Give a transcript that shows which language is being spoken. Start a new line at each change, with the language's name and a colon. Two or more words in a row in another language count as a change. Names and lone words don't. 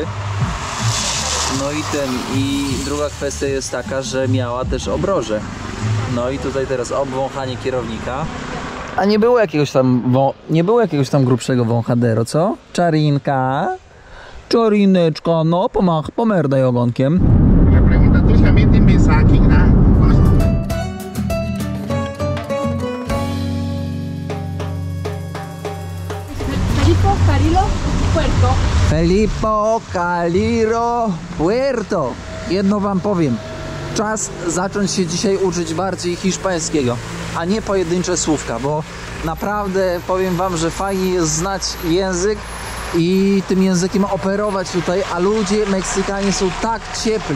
Polish: No i druga kwestia jest taka, że miała też obroże. No i tutaj teraz obwąchanie kierownika. A nie było jakiegoś tam grubszego wąchadero, co? Czarinka? Czarineczka, no pomerdaj ogonkiem.
Portuguese: Praticamente tem pensar aqui, né?
Polish: Felipe Carrillo, Puerto. Jedno wam powiem. Czas zacząć się dzisiaj uczyć bardziej hiszpańskiego, a nie pojedyncze słówka, bo naprawdę powiem wam, że fajnie jest znać język i tym językiem operować tutaj, a ludzie, Meksykanie są tak ciepli.